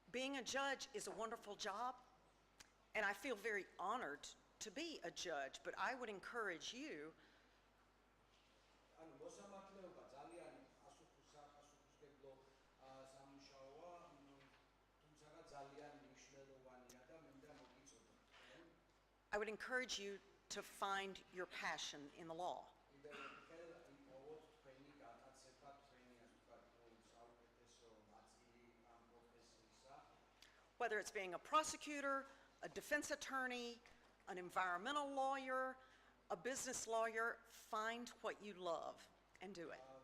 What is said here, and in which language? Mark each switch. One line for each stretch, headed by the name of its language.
English: Being a judge is a wonderful job, and I feel very honored to be a judge, but I would encourage you
Georgian: ანუ მოსამართლეობა ძალიან ასოფუსგებლო სამუშაოა, თუმცა ძალიან მნიშვნელოვანია და მინდა მოგიწოდოთ.
English: I would encourage you to find your passion in the law.
Georgian: კიდევ ერთხელ იპოვოთ თქვენი გატაცება, თქვენი ასე ვთქვათ, საუკეთესო ნაწილი ამ პროფესიისა.
English: Whether it's being a prosecutor, a defense attorney, an environmental lawyer, a business lawyer, find what you love and do it.